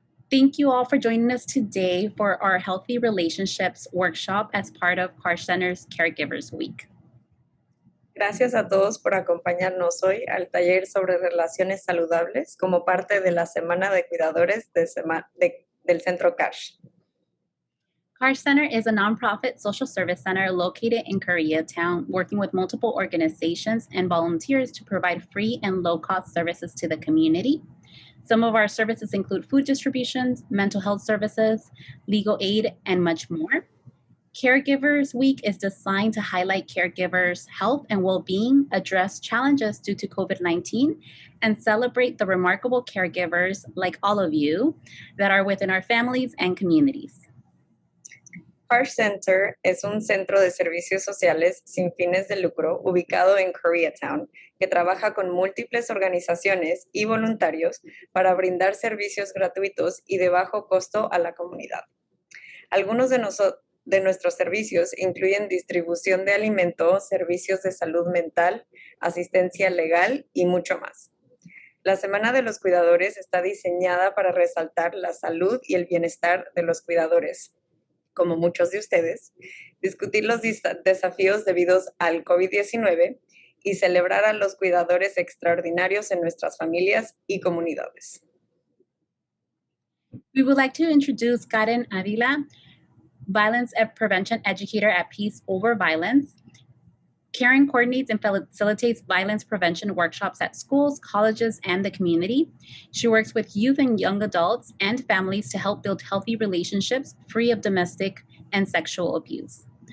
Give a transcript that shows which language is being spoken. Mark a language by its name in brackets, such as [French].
[English] Thank you all for joining us today for our Healthy Relationships workshop as part of Car Center's Caregivers Week. [Spanish] Gracias a todos por acompañarnos hoy al taller sobre relaciones saludables como parte de la Semana de Cuidadores del Centro CASH. [English] Car Center is a nonprofit social service center located in Koreatown, working with multiple organizations and volunteers to provide free and low-cost services to the community. Some of our services include food distributions, mental health services, legal aid, and much more. Caregivers Week is designed to highlight caregivers' health and well-being, address challenges due to COVID-19, and celebrate the remarkable caregivers like all of you that are within our families and communities. [Spanish] Car Center es un centro de servicios sociales sin fines de lucro ubicado en Koreatown que trabaja con múltiples organizaciones y voluntarios para brindar servicios gratuitos y de bajo costo a la comunidad. Algunos de nuestros servicios incluyen distribución de alimentos, servicios de salud mental, asistencia legal y mucho más. La Semana de los Cuidadores está diseñada para resaltar la salud y el bienestar de los cuidadores, como muchos de ustedes, discutir los desafíos debidos al COVID-19 y celebrar a los cuidadores extraordinarios en nuestras familias y comunidades. [English] We would like to introduce Karen Avila, Violence Prevention Educator at Peace Over Violence. Karen coordinates and facilitates violence prevention workshops at schools, colleges, and the community. She works with youth and young adults and families to help build healthy relationships free of domestic and sexual abuse.